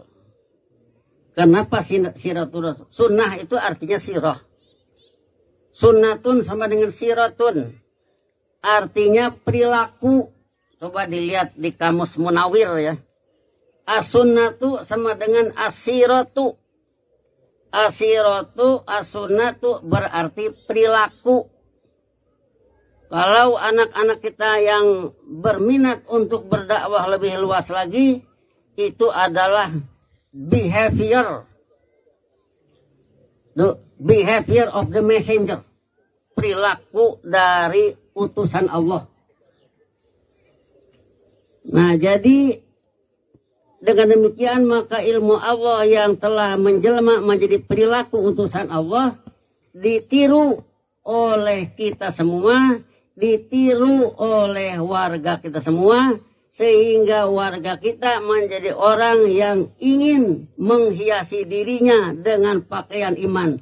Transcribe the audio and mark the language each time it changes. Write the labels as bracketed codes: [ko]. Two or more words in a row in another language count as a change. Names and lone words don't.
[id] Kenapa [ar] سيرة الرسول? [id] Sunnah itu artinya sirah. Sunnatun sama dengan siratun, artinya perilaku. Coba dilihat di kamus Munawir ya. As-sunnatu sama dengan as-siratu. [ar] السيرة، السنة [id] berarti perilaku. Kalau anak-anak kita yang berminat untuk berdakwah lebih luas lagi, itu adalah behavior. [en] The behavior of the messenger. [id] Perilaku dari utusan Allah. Nah, jadi dengan demikian maka ilmu Allah yang telah menjelma menjadi perilaku utusan Allah ditiru oleh kita semua, ditiru oleh warga kita semua, sehingga warga kita menjadi orang yang ingin menghiasi dirinya dengan pakaian iman.